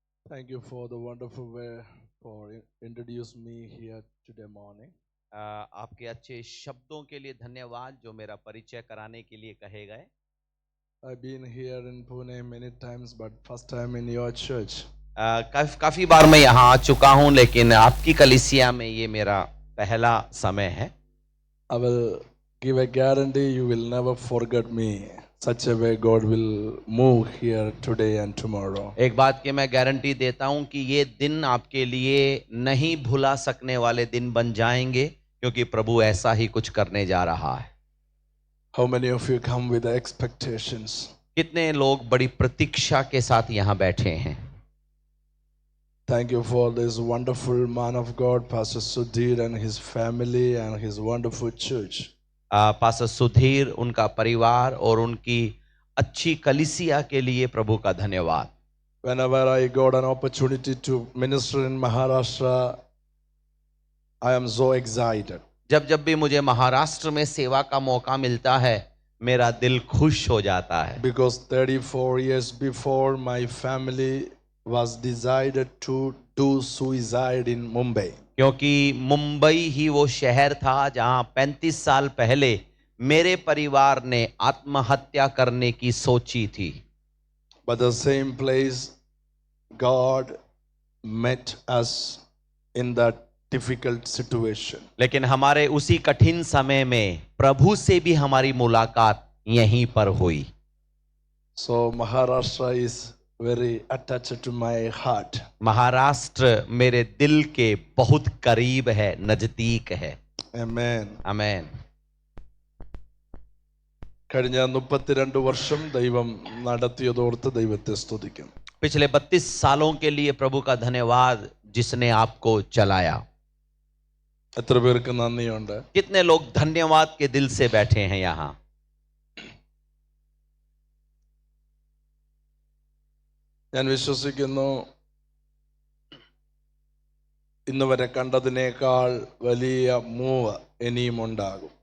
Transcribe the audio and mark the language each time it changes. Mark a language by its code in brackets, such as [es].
[en] Thank you for the wonderful way for introduce me here today morning. [hi] आपके अच्छे शब्दों के लिए धन्यवाद जो मेरा परिचय कराने के लिए कहे गए। [en] I've been here in Pune many times, but first time in your church. [hi] काफी बार मैं यहाँ आ चुका हूँ, लेकिन आपकी कलीसिया में ये मेरा पहला समय है। [en] I will give a guarantee you will never forget me. Such a way God will move here today and tomorrow. [hi] एक बात की मैं गारंटी देता हूँ कि ये दिन आपके लिए नहीं भुला सकने वाले दिन बन जाएंगे, क्योंकि प्रभु ऐसा ही कुछ करने जा रहा है। [en] How many of you come with the expectations? [hi] कितने लोग बड़ी प्रतीक्षा के साथ यहाँ बैठे हैं। [en] Thank you for this wonderful man of God, Pastor Sudhir, and his family and his wonderful church. [hi] Pastor Sudhir, उनका परिवार और उनकी अच्छी कलीसिया के लिए प्रभु का धन्यवाद। [en] Whenever I got an opportunity to minister in Maharashtra, I am so excited. [hi] जब भी मुझे महाराष्ट्र में सेवा का मौका मिलता है, मेरा दिल खुश हो जाता है। [en] Because 34 years before, my family was decided to do suicide in Mumbai. [hi] क्योंकि मुंबई ही वो शहर था जहां 35 साल पहले मेरे परिवार ने आत्महत्या करने की सोची थी। [en] But the same place, God met us in that difficult situation. [hi] लेकिन हमारे उसी कठिन समय में प्रभु से भी हमारी मुलाकात यहीं पर हुई। [en] So Maharashtra is very attached to my heart. [hi] Maharashtra मेरे दिल के बहुत करीब है, नजदीक है। [en] Amen. [hi] आमेन। [ml] കഴിഞ്ഞ 32 വർഷം ദൈവം നടത്തിയതോർത്ത് ദൈവത്തെ സ്തുതിക്കുന്നു. [hi] पिछले 32 सालों के लिए प्रभु का धन्यवाद जिसने आपको चलाया। [ml] എത്ര പേർക്ക് നന്ദിയുണ്ട്? [hi] कितने लोग धन्यवाद के दिल से बैठे हैं यहाँ। [ml] ഞാൻ വിശ്വസിക്കുന്നു ഇന്ന് വരെ കണ്ടതിനേക്കാൾ വലിയ മൂവ് ഇനിയും ഉണ്ടാകും.